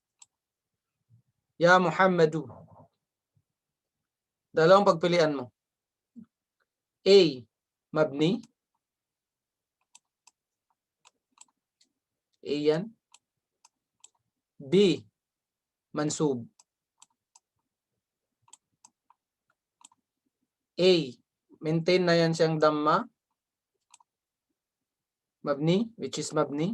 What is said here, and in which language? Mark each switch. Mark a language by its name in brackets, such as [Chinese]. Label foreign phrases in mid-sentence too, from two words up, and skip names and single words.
[Arabic] يا محمدُ. [Filipino] Dalawang pagpilian mo. A. Mabni. A yan. B. Mansub. A. Maintain na yan siyang damma. Mabni, [English] which is mabni.